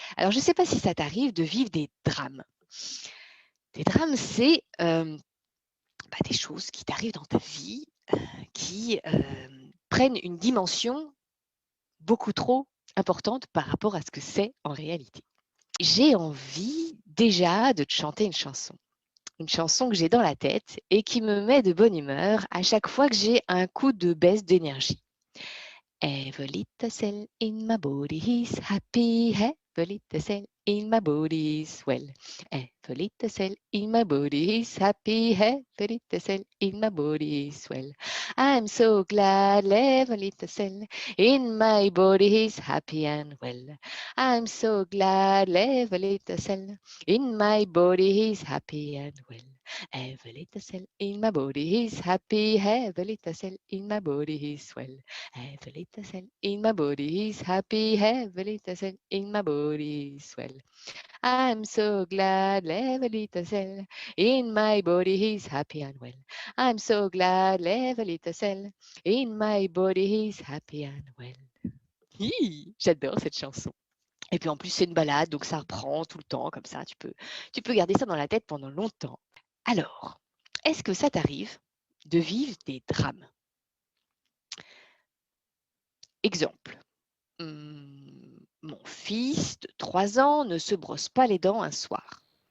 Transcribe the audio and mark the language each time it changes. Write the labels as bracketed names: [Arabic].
[French] Alors, je ne sais pas si ça t'arrive de vivre des drames. Des drames, c'est des choses qui t'arrivent dans ta vie qui prennent une dimension beaucoup trop importante par rapport à ce que c'est en réalité. J'ai envie déjà de te chanter une chanson que j'ai dans la tête et qui me met de bonne humeur à chaque fois que j'ai un coup de baisse d'énergie. [English] Every little cell in my body is happy. Every little cell in my body is well. Every little cell in my body is happy. Every little cell in my body is well. I'm so glad every little cell in my body is happy and well. I'm so glad every little cell in my body is happy and well. Every little cell in my body is happy. Every little cell in my body is well. Every little cell in my body is happy. Every little cell in my body is well. I'm so glad every little cell in my body is happy and well. I'm so glad every little cell in my body is happy and well. [French] J'adore cette chanson. Et puis en plus, c'est une balade, donc ça reprend tout le temps comme ça. Tu peux garder ça dans la tête pendant longtemps. Alors, est-ce que ça t'arrive de vivre des drames? Exemple. Mon fils de 3 ans ne se brosse pas les dents un soir.